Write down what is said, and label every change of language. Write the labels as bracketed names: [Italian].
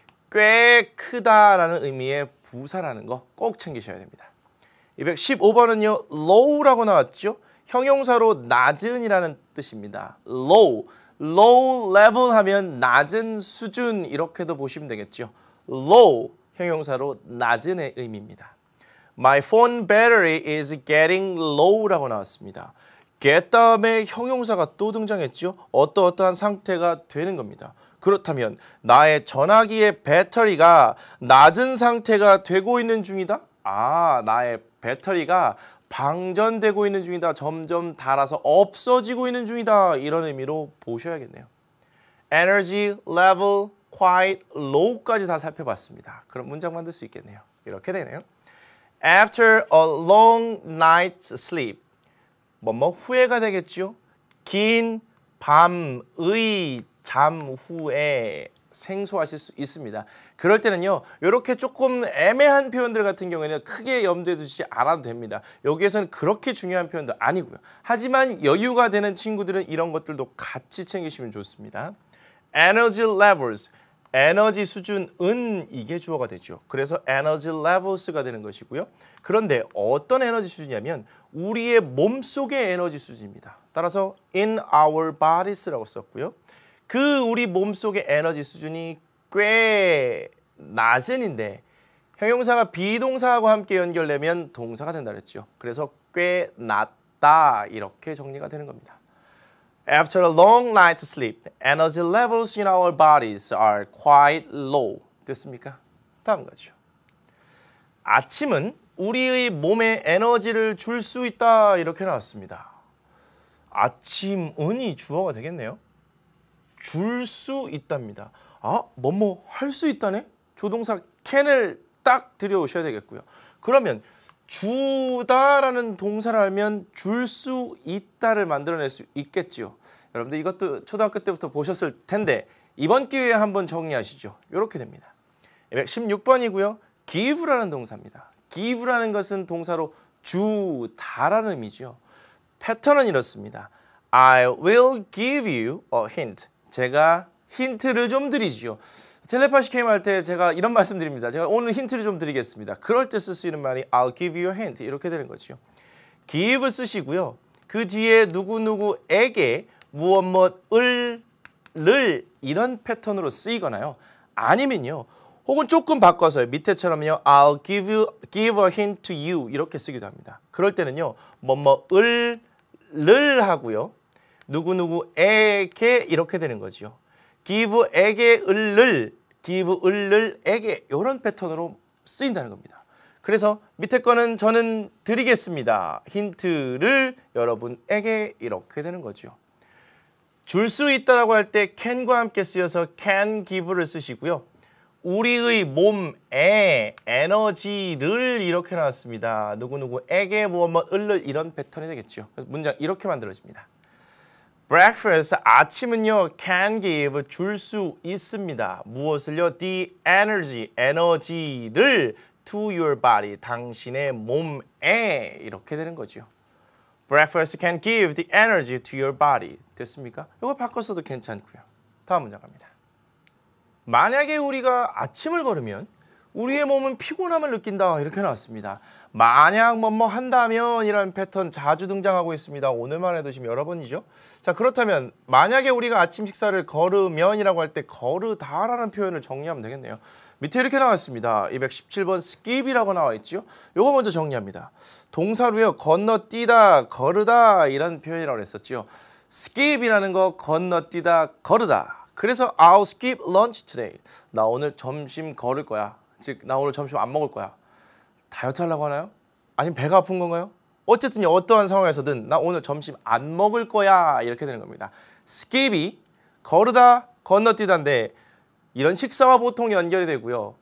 [Korean] 꽤 크다라는 의미의 부사라는 거 꼭 챙기셔야 됩니다. 215번은요. low라고 나왔죠. 형용사로 낮은이라는 뜻입니다. low level 하면 낮은 수준 이렇게도 보시면 되겠죠. low 형용사로 낮은의 의미입니다. [English] My phone battery is getting low라고 [Korean] 나왔습니다. get 다음에 형용사가 또 등장했죠. 어떠한 상태가 되는 겁니다. 그렇다면 나의 전화기의 배터리가 낮은 상태가 되고 있는 중이다? 아, 나의 배터리가 방전되고 있는 중이다. 점점 닳아서 없어지고 있는 중이다. 이런 의미로 보셔야겠네요. [English] Energy, level, quite, low까지 [Korean] 다 살펴봤습니다. 그럼 문장 만들 수 있겠네요. 이렇게 되네요. [English] After a long night's sleep. [Korean] 뭐뭐 후에가 되겠죠. 긴 밤의 잠 후에 생소하실 수 있습니다. 그럴 때는요. 이렇게 조금 애매한 표현들 같은 경우에는 크게 염두에 두시지 않아도 됩니다. 여기에서는 그렇게 중요한 표현도 아니고요. 하지만 여유가 되는 친구들은 이런 것들도 같이 챙기시면 좋습니다. [English] Energy levels. [Korean] 에너지 수준은 이게 주어가 되죠. 그래서 energy levels가 되는 것이고요. 그런데 어떤 에너지 수준이냐면 우리의 몸속의 에너지 수준입니다. 따라서 [English] in our bodies [Korean] 라고 썼고요. 그 우리 몸속의 에너지 수준이 꽤 낮은인데 형용사가 비동사하고 함께 연결되면 동사가 된다 그랬죠. 그래서 꽤 낮다 이렇게 정리가 되는 겁니다. [English] After a long night's sleep, energy levels in our bodies are quite low. [Korean] 됐습니까? 다음 거죠. 아침은 우리의 몸에 에너지를 줄 수 있다 이렇게 나왔습니다. 아침은이 주어가 되겠네요. 줄 수 있답니다. 아, 뭐뭐 할 수 있다네? 조동사 can을 딱 들여오셔야 되겠고요. 그러면 주다라는 동사를 알면 줄 수 있다를 만들어낼 수 있겠죠. 여러분들 이것도 초등학교 때부터 보셨을 텐데 이번 기회에 한번 정리하시죠. 이렇게 됩니다. 216번이고요. give라는 동사입니다. give라는 것은 동사로 주다라는 의미죠. 패턴은 이렇습니다. [English] I will give you a hint. [Korean] 제가 힌트를 좀 드리지요. 텔레파시 게임 할 때 제가 이런 말씀 드립니다. 제가 오늘 힌트를 좀 드리겠습니다. 그럴 때 쓸 수 있는 말이 [English] I'll give you a hint [Korean] 이렇게 되는 거죠. give 쓰시고요. 그 뒤에 누구누구에게 무엇을 이런 패턴으로 쓰이거나요. 아니면요. 혹은 조금 바꿔서요. 밑에처럼요. [English] I'll give a hint to you [Korean] 이렇게 쓰기도 합니다. 그럴 때는요. 뭐뭐을 하고요. 누구누구에게 이렇게 되는 거죠. give에게 give 에게 이런 패턴으로 쓰인다는 겁니다. 그래서 밑에 거는 저는 드리겠습니다. 힌트를 여러분에게 이렇게 되는 거죠. 줄 수 있다라고 할 때 can과 함께 쓰여서 can give를 쓰시고요. 우리의 몸에 에너지를 이렇게 나왔습니다. 누구누구에게 무엇을 이런 패턴이 되겠죠. 그래서 문장 이렇게 만들어집니다. Breakfast, 아침은요, [English] can give, [Korean] 줄 수 있습니다. 무엇을요? The energy, 에너지를 [English] to your body, [Korean] 당신의 몸에 이렇게 되는 거죠. [English] Breakfast can give the energy to your body. [Korean] 됐습니까? 이거 바꿔서도 괜찮고요. 다음 문장 갑니다. 만약에 우리가 아침을 걸으면 우리의 몸은 피곤함을 느낀다 이렇게 나왔습니다. 만약 뭐뭐 한다면 이라는 패턴 자주 등장하고 있습니다. 오늘만 해도 지금 여러 번이죠. 자, 그렇다면 만약에 우리가 아침 식사를 걸으면이라고 할 때 거르다라는 표현을 정리하면 되겠네요. 밑에 이렇게 나왔습니다. 217번 skip이라고 나와 있죠. 요거 먼저 정리합니다. 동사로요. 건너뛰다, 거르다 이런 표현이라고 했었죠. skip이라는 거 건너뛰다, 거르다. [English] 그래서 I'll skip lunch today. [Korean] 나 오늘 점심 걸을 거야. 즉, 나 오늘 점심 안 먹을 거야. 다이어트 하려고 하나요? 아니면 배가 아픈 건가요? 어쨌든 어떠한 상황에서든 나 오늘 점심 안 먹을 거야. 이렇게 되는 겁니다. skip이 거르다, 건너뛰다인데 이런 식사와 보통 연결이 되고요.